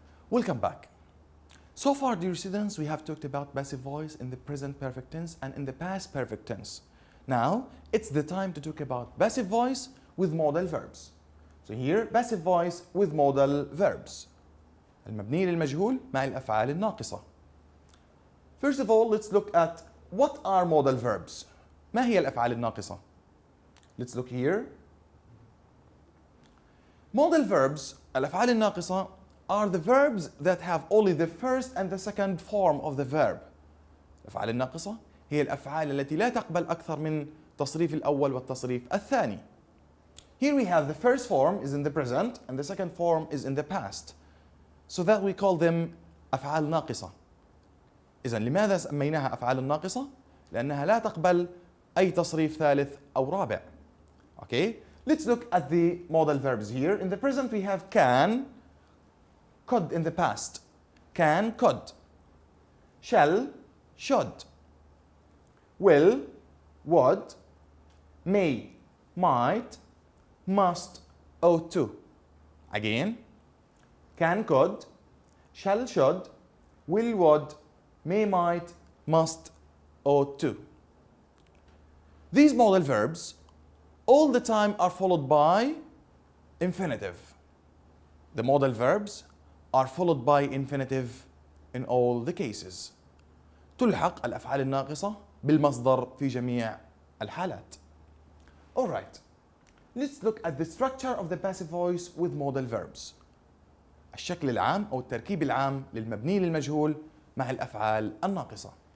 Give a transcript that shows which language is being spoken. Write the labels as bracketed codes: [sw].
[en] Welcome back. So far, dear students, we have talked about passive voice in the present perfect tense and in the past perfect tense. Now, it's the time to talk about passive voice with modal verbs. So here, passive voice with modal verbs. [ar] المبني للمجهول مع الأفعال الناقصة. [en] First of all, let's look at what are modal verbs. [ar] ما هي الأفعال الناقصة? [en] Let's look here. Modal verbs, [ar] الأفعال الناقصة, [en] are the verbs that have only the first and the second form of the verb. [ar] الأفعال الناقصة هي الأفعال التي لا تقبل أكثر من التصريف الأول والتصريف الثاني. [en] Here we have the first form is in the present and the second form is in the past. So that we call them [ar] أفعال ناقصة. إذن لماذا سميناها أفعال الناقصة؟ لأنها لا تقبل أي تصريف ثالث أو رابع. [en] Okay, let's look at the modal verbs here. In the present we have can, could in the past. Can, could. Shall, should. Will, would. May, might. Must, ought to. Again, can, could. Shall, should. Will, would. May, might. Must, ought to. These modal verbs all the time are followed by infinitive. The modal verbs are followed by infinitive in all the cases. [ar] تلحق الأفعال الناقصة بالمصدر في جميع الحالات. [en] Alright, let's look at the structure of the passive voice with modal verbs. [ar] الشكل العام أو التركيب العام للمبني للمجهول مع الأفعال الناقصة.